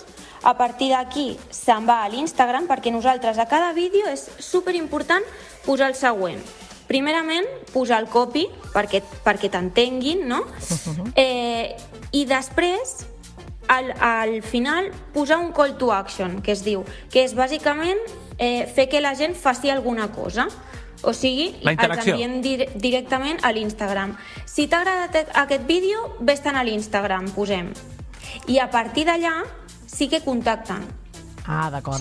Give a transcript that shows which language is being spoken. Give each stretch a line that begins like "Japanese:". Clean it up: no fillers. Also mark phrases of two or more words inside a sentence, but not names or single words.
Catalan: A partir d'aquí se'n va a l'Instagram, perquè nosaltres a cada vídeo és superimportant posar el següent. Primerament, posar el copy, perquè t'entenguin, no? I després, al final, posar un
English: call to action,
Catalan: que es diu, que és bàsicament fer que la gent faci alguna cosa. O sigui, els enviem directament a l'Instagram. Si t'ha agradat aquest vídeo, vés-te'n a l'Instagram, posem. I a partir d'allà sí que contacten. Ah, d'acord.